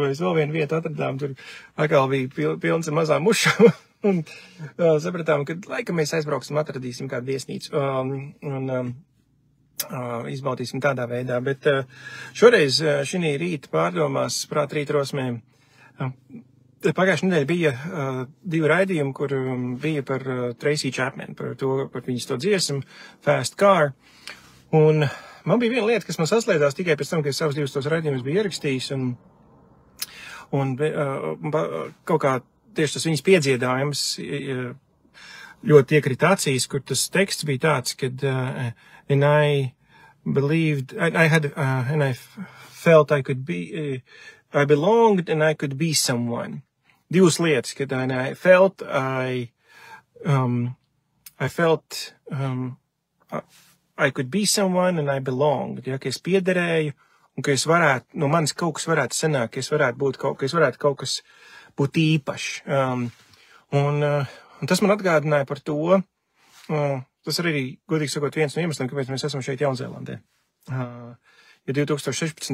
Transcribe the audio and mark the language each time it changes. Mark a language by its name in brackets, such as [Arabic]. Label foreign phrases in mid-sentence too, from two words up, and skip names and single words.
[Latvian] mēs vēl vienu vietu atradām, tur atkal bija pilns ar mazām mušām un sapratām, ka laikam mēs aizbrauksim, atradīsim kādu viesnīcu un izbaudīsim tādā veidā, bet šoreiz šī rīta pārdomās, prāt rītrosmē, pagājušajā nedēļā bija divi raidījumi, kur bija par Tracy Chapman, par viņas to dziesmu, Fast Car. Un man bija viena lieta, kas man saslēdzās tikai pēc tam, ka es savus divus tos raidījumus biju ierakstījis, un kaut kā tieši tas viņas piedziedājums ļoti iekrita acīs, kur tas teksts bija tāds, kad [English] and I believed, and I felt I could be, I belonged and I could be someone. [Latvian] Divas lietas, kad [English] I felt, I could be someone and I belonged, [Latvian] ja, ka es piederēju un ka es varētu, no manis kaut kas varētu sanākt, ka es varētu kaut kas būt īpašs. Un tas man atgādināja par to, tas arī, godīgi sakot, viens no iemesliem, kāpēc mēs esam šeit Jaunzēlandē. Ja 2016.